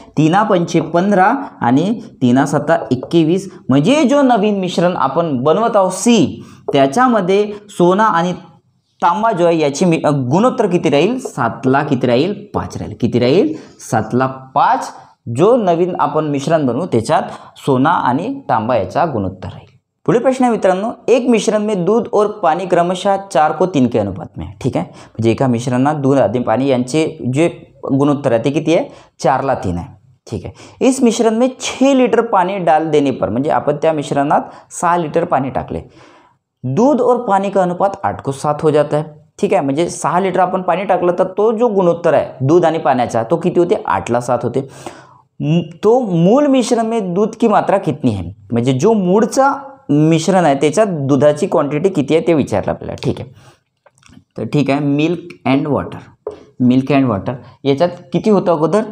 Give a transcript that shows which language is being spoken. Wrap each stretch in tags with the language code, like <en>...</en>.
<mr>3 5 15 आणि 3 7 21, म्हणजे जो नवीन मिश्रण आपण बनवत आहोत सी, त्याच्यामध्ये सोना आणि तांबा जो आहे याची गुणोत्तर किती राहील? 7ला किती राहील? 5 राहील. किती राहील? 7ला 5. जो नवीन आपण मिश्रण बनवू त्याच्यात सोना आणि तांबा याचा गुणोत्तर राहील. पुढील प्रश्न आहे मित्रांनो,</mr> <hi>एक मिश्रण में दूध और पानी क्रमशः 4:3 के अनुपात में.</hi> <mr>ठीक आहे. म्हणजे एका मिश्रणात दूध आणि पाणी यांचे जे गुणोत्तर आहे ते किती आहे? 4:3 आहे.</mr> <hi>ठीक है. इस मिश्रण में 6 लीटर पानी डाल देने पर,</hi> <mr>म्हणजे आपण त्या मिश्रणात 6 लीटर पानी टाकले,</mr> <hi>दूध और पानी का अनुपात 8:7 हो जाता है.</hi> <mr>ठीक आहे. म्हणजे 6 लीटर आपण पाणी टाकलं तर तो जो गुणोत्तर आहे दूध आणि पाण्याचा तो किती होते? 8:7 होते.</mr> <hi>तो मूल मिश्रण में दूध की मात्रा कितनी है,</hi> <mr>म्हणजे जो मूळचा मिश्रण आहे त्याच्यात दुधाची क्वांटिटी किती आहे ते विचारलं आपल्याला. ठीक आहे. तर ठीक आहे, मिल्क अँड वॉटर याच्यात किती होतं अगोदर?</mr>